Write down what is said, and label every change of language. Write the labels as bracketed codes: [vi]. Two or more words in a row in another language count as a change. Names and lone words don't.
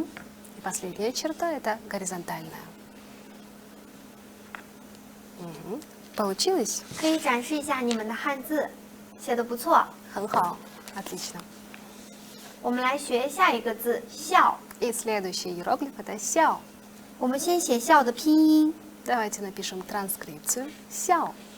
[ru] И последняя черта это горизонтальная. Получилось? [zh] 可以展示一下你们的汉字，写的不错。很好, отлично. 我们来学下一个字笑。 [ru] И следующий иероглиф это сяо. [zh] 我们先写笑的拼音， [ru] Давайте напишем транскрипцию сяо.